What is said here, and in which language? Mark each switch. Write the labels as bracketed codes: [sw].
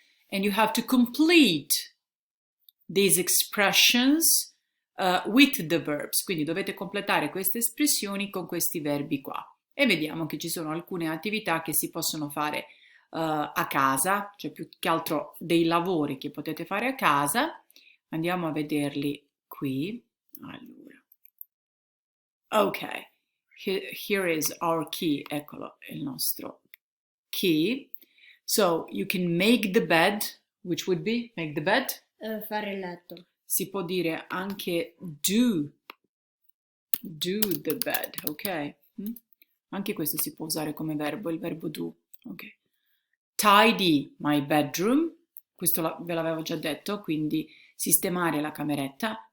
[en] And you have to complete these expressions with the verbs. [it] Quindi dovete completare queste espressioni con questi verbi qua. E vediamo che ci sono alcune attività che si possono fare a casa, cioè più che altro dei lavori che potete fare a casa. Andiamo a vederli qui. Allora, ok, [en] here is our key, [it] eccolo, il nostro key. [en] So you can make the bed, which would be make the bed. [it] Fare il letto. Si può dire anche [en] do the bed, [it] ok? Anche questo si può usare come verbo, il verbo do, ok? [en] Tidy my bedroom, [it] questo ve l'avevo già detto, quindi sistemare la cameretta.